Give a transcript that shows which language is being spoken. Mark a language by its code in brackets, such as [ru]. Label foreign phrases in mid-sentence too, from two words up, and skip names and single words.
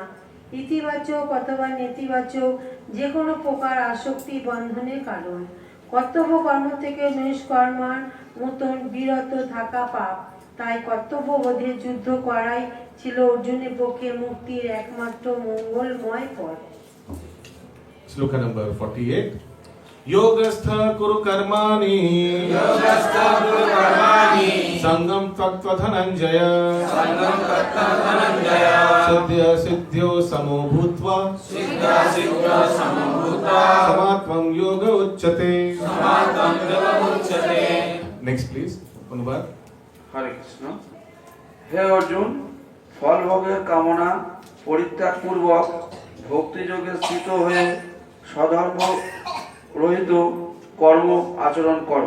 [bn] ইতিবাচক অথবা নেতিবাচক যে কোনো প্রকার আসক্তি বন্ধনের কারণ। কর্তব্য কর্ম থেকে নিষ্কর্মার মতন বিরত থাকা পাপ। তাই কর্তব্যবোধে যুদ্ধ করাই ছিল অর্জুনের পক্ষে মুক্তির একমাত্র মঙ্গলময় পথ। শ্লোক নম্বর 48। [sa] योगस्थ कुरु कर्माणि संगम त्यक्त्वा धनंजय सिद्ध्य सिद्ध्यो समो भूत्वा समात्मं योग उच्यते। [en] next please অনুবাদ। [bn] হরে কৃষ্ণ। হে অর্জুন, ফল ভোগের কামনা পরিত্যাগ পূর্বক ভক্তিযোগে স্থিত হয়ে সধর্ম রহিত কর্ম আচরণ করো।